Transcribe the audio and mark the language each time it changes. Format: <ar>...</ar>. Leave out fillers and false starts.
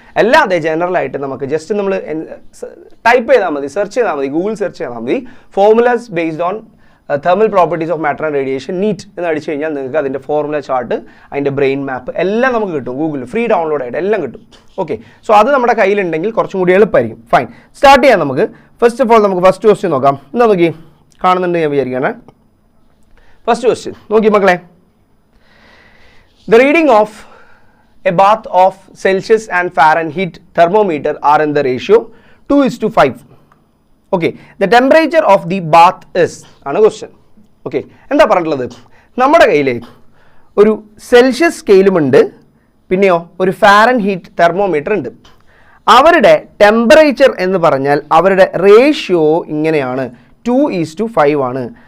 <ml>അല്ലാതെ ജനറലായിട്ട് നമുക്ക് ജസ്റ്റ് നമ്മൾ ടൈപ്പ് ചെയ്താൽ മതി, സെർച്ച് ചെയ്താൽ മതി, ഗൂഗിൾ സെർച്ച് ചെയ്താൽ മതി, formulas based on</ml> <en>thermal properties of matter and radiation NEET</en> <ml>എന്ന് അടിച്ചു കഴിഞ്ഞാൽ നിങ്ങൾക്ക് അതിൻ്റെ ഫോർമുല ചാർട്ട്, അതിൻ്റെ ബ്രെയിൻ മാപ്പ് എല്ലാം നമുക്ക് കിട്ടും. ഗൂഗിളിൽ ഫ്രീ ഡൗൺലോഡ് ആയിട്ട് എല്ലാം കിട്ടും. ഓക്കെ, സോ അത് നമ്മുടെ കയ്യിലുണ്ടെങ്കിൽ കുറച്ചും കൂടി എളുപ്പമായിരിക്കും. ഫൈൻ, സ്റ്റാർട്ട് ചെയ്യാം നമുക്ക്. ഫസ്റ്റ് ഓഫ് ഓൾ നമുക്ക് ഫസ്റ്റ് ക്വസ്റ്റ്യൻ നോക്കാം. എന്താ നോക്കി കാണുന്നുണ്ട് ഞാൻ വിചാരിക്കുകയാണ്. ഫസ്റ്റ് ക്വസ്റ്റ്യൻ നോക്കി മക്കളെ.</ml> <en>The reading of a bath of Celsius and Fahrenheit thermometer are in the ratio 2:5.</en> <ml>Okay,</ml> <en>the temperature of the bath is</en> <ml>ആണ് ക്വസ്റ്റ്യൻ. ഓക്കെ, എന്താ പറഞ്ഞിട്ടുള്ളത്? നമ്മുടെ കയ്യിൽ ഒരു സെൽഷ്യസ് സ്കെയിലുമുണ്ട്, പിന്നെയോ ഒരു ഫാരൻഹീറ്റ് തെർമോമീറ്റർ ഉണ്ട്. അവരുടെ ടെമ്പറേച്ചർ എന്ന് പറഞ്ഞാൽ അവരുടെ റേഷ്യോ ഇങ്ങനെയാണ്, 2:5 ആണ്.</ml>